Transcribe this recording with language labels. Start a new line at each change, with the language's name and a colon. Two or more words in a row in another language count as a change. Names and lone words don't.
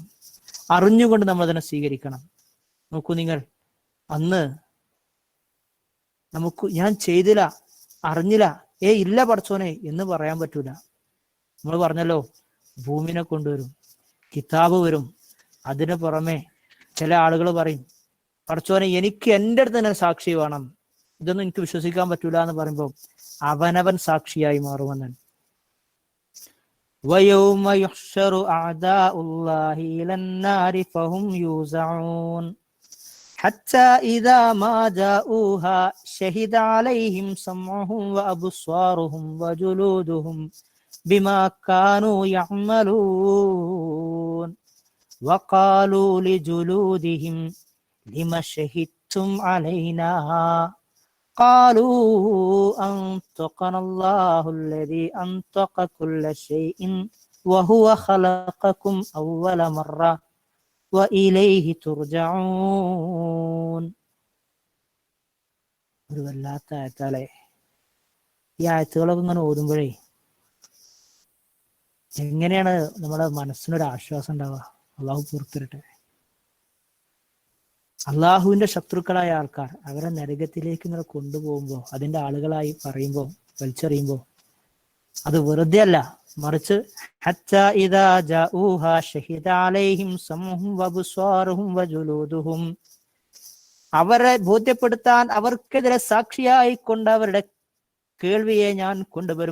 Malayalam: അറിഞ്ഞുകൊണ്ട് നമ്മൾ അതിനെ സ്വീകരിക്കണം. നോക്കൂ നിങ്ങൾ, അന്ന് നമുക്ക് ഞാൻ ചെയ്തില്ല, അറിഞ്ഞില്ല, ഇല്ല പടച്ചോനെ എന്ന് പറയാൻ പറ്റൂല. നമ്മൾ പറഞ്ഞല്ലോ, ഭൂമിനെ കൊണ്ടുവരും, കിതാബ് വരും. അതിന് പുറമെ ചില ആളുകൾ പറയും, പടച്ചോനെ എനിക്ക് എൻ്റെ അടുത്ത് തന്നെ സാക്ഷി വേണം, ഇതൊന്നും എനിക്ക് വിശ്വസിക്കാൻ പറ്റൂല എന്ന് പറയുമ്പോൾ അവനവൻ സാക്ഷിയായി മാറുമെന്നാണ്.
Arabic: وَيَوْمَ يُحْشَرُ أَعْدَاءُ اللَّهِ إِلَى النَّارِ فَهُمْ يُوزَعُونَ حَتَّى إِذَا مَا جَاءُوهَا شَهِدَ عَلَيْهِمْ سَمْعُهُمْ وَأَبْصَارُهُمْ وَجُلُودُهُمْ بِمَا كَانُوا يَعْمَلُونَ وَقَالُوا لِجُلُودِهِمْ لِمَ شَهِدتُّمْ عَلَيْنَا قالوا أنطقنا الله الذي أنطق كل شيء وهو خلقكم أول مرة وإليه ترجعون.
Malayalam: ഒരു വല്ലാത്ത ആയത്താലേ. ഈ ആയത്തുകളൊക്കെ ഇങ്ങനെ ഓതുമ്പോഴേ എങ്ങനെയാണ് നമ്മുടെ മനസ്സിനൊരു ആശ്വാസം ഉണ്ടാവുക? അള്ളാഹു പുറത്തിരട്ടെ. അള്ളാഹുവിന്റെ ശത്രുക്കളായ ആൾക്കാർ അവരെ നരകത്തിലേക്ക് ഇങ്ങനെ കൊണ്ടുപോകുമ്പോൾ, അതിന്റെ ആളുകളായി പറയുമ്പോൾ, വലിച്ചെറിയുമ്പോൾ, അത് വെറുതെ അല്ല, മറിച്ച്
Arabic: حتى إذا جاءوها شهد عليهم سمعهم وأبصارهم وجلودهم,
Malayalam: അവരെ ബോധ്യപ്പെടുത്താൻ അവർക്കെതിരെ സാക്ഷിയായി കൊണ്ട് അവരുടെ കേൾവിയെ ഞാൻ കൊണ്ടുവരും.